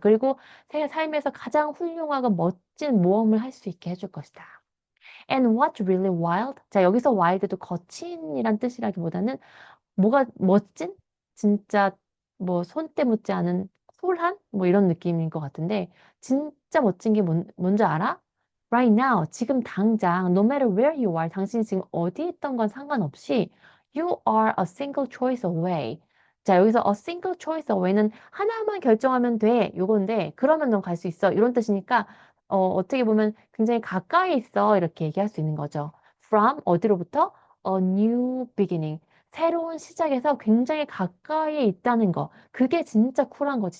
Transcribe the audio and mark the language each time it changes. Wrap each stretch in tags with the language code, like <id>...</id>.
<ko>그리고 새 삶에서 가장 훌륭하고 멋진 모험을 할 수 있게 해줄 것이다.</ko> <en>And what's really wild?</en> <ko>자, 여기서 wild도 거친이란 뜻이라기보다는 뭐가 멋진? 진짜 뭐 손때 묻지 않은 소란? 뭐 이런 느낌인 것 같은데 진짜 멋진 게 뭔지 알아?</ko> <en>Right now,</en> <ko>지금 당장,</ko> <en>no matter where you are,</en> <ko>당신이 지금 어디 있던 건 상관없이</ko> <en>you are a single choice away.</en> <ko>자, 여기서</ko> <en>a single choice away</en> <ko>는 하나만 결정하면 돼. 요건데 그러면 넌 갈 수 있어. 이런 뜻이니까 어떻게 보면 굉장히 가까이 있어. 이렇게 얘기할 수 있는 거죠. From 어디로부터?</ko> <en>A new beginning.</en> <ko>새로운 시작에서 굉장히 가까이에 있다는 거. 그게 진짜 쿨한 거지.</ko>